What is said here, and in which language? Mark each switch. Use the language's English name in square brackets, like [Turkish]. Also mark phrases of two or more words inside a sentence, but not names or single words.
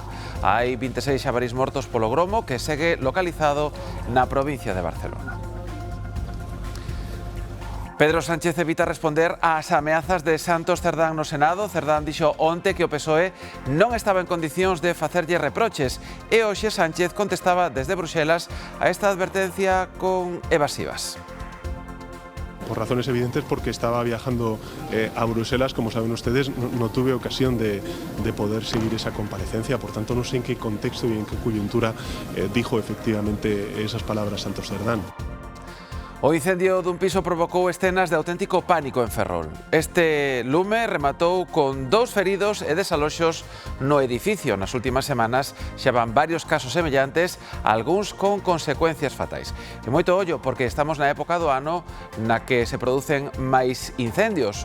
[Galician] Hai 26 xabarís mortos polo gromo que segue localizado na provincia de Barcelona. Pedro Sánchez evita responder ás ameazas de Santos Cerdán no Senado. Cerdán dixo onte que o PSOE non estaba en condicións de facerlle reproches e hoxe Sánchez contestaba desde Bruxelas a esta advertencia con evasivas. [Spanish] Por razones evidentes, porque estaba viajando a Bruselas, como saben ustedes, no tuve ocasión de poder seguir esa comparecencia, por tanto no sé en qué contexto y en qué coyuntura dijo efectivamente esas palabras Santos Cerdán. [Galician] O incendio dun piso provocou escenas de auténtico pánico en Ferrol. Este lume rematou con 2 feridos e desaloxos no edificio. Nas últimas semanas xa van varios casos semellantes, algúns con consecuencias fatais. E moito ollo, porque estamos na época do ano na que se producen máis incendios.